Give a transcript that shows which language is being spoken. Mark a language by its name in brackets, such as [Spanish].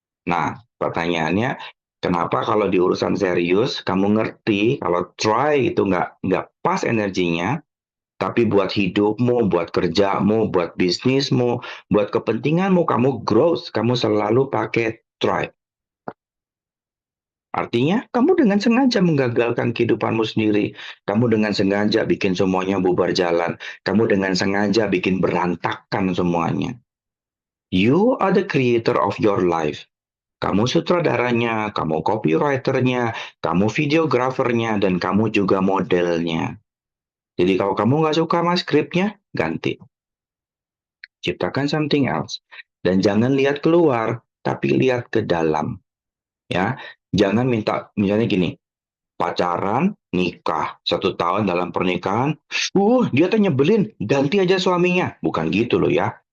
[Indonesian] Nah, pertanyaannya, kenapa kalau di urusan serius, kamu ngerti kalau try itu nggak pas energinya, tapi buat hidupmu, buat kerjamu, buat bisnismu, buat kepentinganmu, kamu growth, kamu selalu pakai try. Artinya, kamu dengan sengaja menggagalkan kehidupanmu sendiri. Kamu dengan sengaja bikin semuanya bubar jalan. Kamu dengan sengaja bikin berantakan semuanya. [English] You are the creator of your life. [Indonesian] Kamu sutradaranya, kamu copywriternya, kamu videografernya, dan kamu juga modelnya. Jadi kalau kamu nggak suka sama skripnya, ganti. Ciptakan [English] something else. [Indonesian] Dan jangan lihat keluar, tapi lihat ke dalam. Ya, jangan minta, misalnya gini, pacaran, nikah, 1 tahun dalam pernikahan, dia tuh nyebelin, ganti aja suaminya. Bukan gitu loh ya.